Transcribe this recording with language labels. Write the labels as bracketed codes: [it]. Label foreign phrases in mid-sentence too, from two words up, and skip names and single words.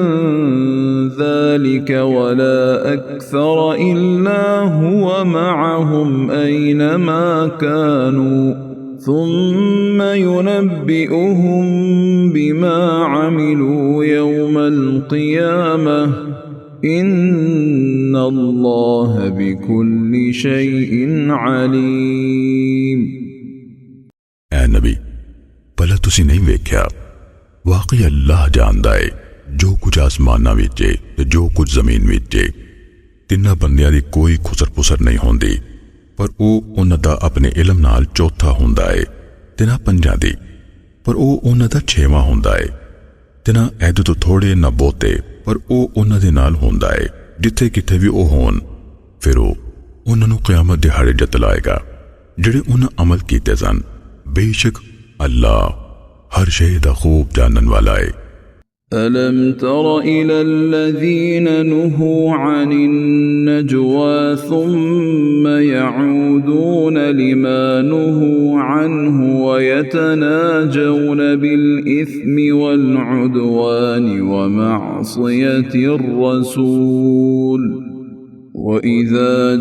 [ar] ذلك ولا أكثر إلا هو معهم أينما كانوا ثم ينبئهم بما عملوا يوم القيامة إن الله بكل شيء عليم। [pa] اے نبی بھلا تسی نہیں ویکھیا واقعی اللہ جاندا ہے جو کچھ آسماناں وچ ہے تے جو کچھ زمین وچ ہے. تنہاں بندیاں دی کوئی کھسر پھسر نہیں ہوندی پر او اوہناں دا اپنے علم نال چوتھا ہندا ہے تے نہ پنجاں دی پر او اوہناں دا چھیواں ہندا ہے تے نہ ایدے توں تھوڑے نہ بہتے پر او اوہناں دے نال ہندا ہے جتھے کتھے بھی او ہون. فیر او اوہناں نوں قیامت دیہاڑے جتلائے گا جیہڑے اوہناں عمل کیتے سن. بے شک اللہ ہر شے دا خوب جانن والا ہے. [ar] ألم تر إلى الذين نهوا عن النجوى ثم يعودون لما نهوا عنه ويتناجون بالإثم والعدوان ومعصية الرسول وإذا